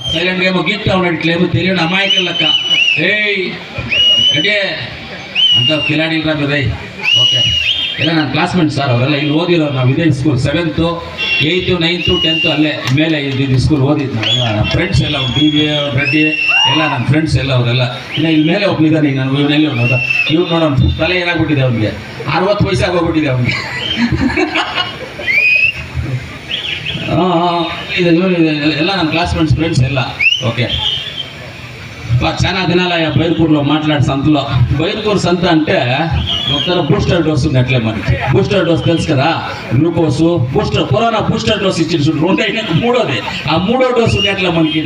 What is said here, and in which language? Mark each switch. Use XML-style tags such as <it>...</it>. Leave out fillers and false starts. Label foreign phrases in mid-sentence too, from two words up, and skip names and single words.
<te>సైలెంట్గా ఏమో గీక్తా ఉన్నాడు, ఇట్లేమో తెలియని అమాయకుల లెక్క. ఏయ్ అంటే అంత కిలాడీలు రా కదా. ఓకే,</te> <kn>ಇಲ್ಲ ನನ್ನ ಕ್ಲಾಸ್ಮೇಟ್ ಸರ್ ಅವರೆಲ್ಲ ಇಲ್ಲಿ ಓದಿರೋರು. ನಾವು ಇದೇ ಸ್ಕೂಲ್ 7th 8th 9th 10th ಅಲ್ಲೇ ಮೇಲೆ ಇದು ಸ್ಕೂಲ್ ಓದಿದ್ದು ನಾವೆಲ್ಲ. ನಮ್ಮ ಫ್ರೆಂಡ್ಸ್ ಎಲ್ಲ ಡಿ ವಿ ರೆಡ್ಡಿ ಎಲ್ಲ ನನ್ನ ಫ್ರೆಂಡ್ಸ್ ಎಲ್ಲ ಅವರೆಲ್ಲ. ಇನ್ನು ಇಲ್ಲಿ ಮೇಲೆ ಒಬ್ಬನಿದ್ದಾನೆ, ನಾನು ಇವನಲ್ಲಿ ನೋಡ ಇವ್ನು ನೋಡೋಣ ತಲೆ ಏನಾಗ್ಬಿಟ್ಟಿದೆ ಅವನಿಗೆ, 60 ವಯಸ್ಸಾಗಿ ಹೋಗ್ಬಿಟ್ಟಿದೆ ಅವನಿಗೆ. ಇದು ಎಲ್ಲ ನನ್ನ ಕ್ಲಾಸ್ಮೇಟ್ಸ್ ఫ్రెండ్స్ ಎಲ್ಲ.</kn> <te>ఓకే, చాలా దినాలయ్యా బైర్కూరులో మాట్లాడే సంతలో. బైర్కూరు సంత అంటే ఒకసారి</te> <en>booster dose</en> <te>ఉంది అట్లే మనకి.</te> <en>booster dose</en> <te>తెలుసు కదా,</te> <en>glucose booster, corona booster dose</en> <te>ఇచ్చింది చూడు, 2 అయినాక 3వది. ఆ 3వ డోస్ ఉంది అట్లా మనకి.</te>